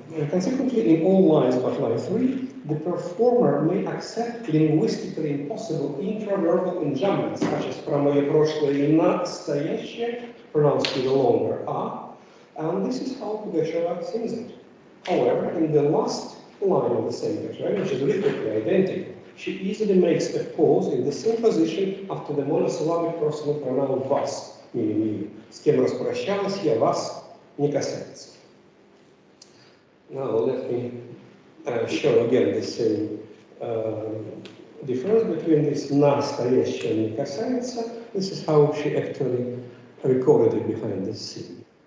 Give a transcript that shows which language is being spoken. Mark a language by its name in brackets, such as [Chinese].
[English] Consequently, in all lines but line 3, the performer may accept linguistically impossible intraverbal injunctions, such as [Russian] про мое прошлое и настоящее, [English] pronounced with a longer a. And this is how Pugacheva sings it. However, in the last line of the same quatrain, which is rhythmically identical, she easily makes a pause in the same position after the monosyllabic personal pronoun вас, meaning you. [Russian] С кем распрощалась я, вас не касается. [English] Now let me show again the same difference between this [Russian] настоящее не касается. [English] This is how she actually recorded it behind the scene.